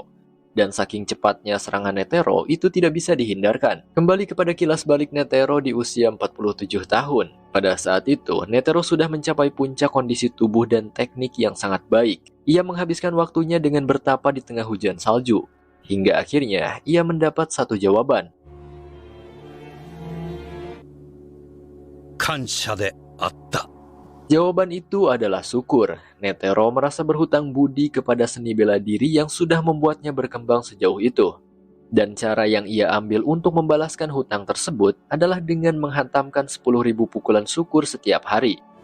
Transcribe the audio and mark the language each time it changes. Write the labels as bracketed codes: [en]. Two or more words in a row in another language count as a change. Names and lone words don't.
[id] Dan saking cepatnya serangan Netero itu tidak bisa dihindarkan. Kembali kepada kilas balik Netero di usia 47 tahun. Pada saat itu, Netero sudah mencapai puncak kondisi tubuh dan teknik yang sangat baik. Ia menghabiskan waktunya dengan bertapa di tengah hujan salju. Hingga akhirnya, ia mendapat satu jawaban. [ja] 感謝であった。 [id] Jawaban itu adalah syukur. Netero merasa berhutang budi kepada seni bela diri yang sudah membuatnya berkembang sejauh itu. Dan cara yang ia ambil untuk membalaskan hutang tersebut adalah dengan menghantamkan 10.000 pukulan syukur setiap hari.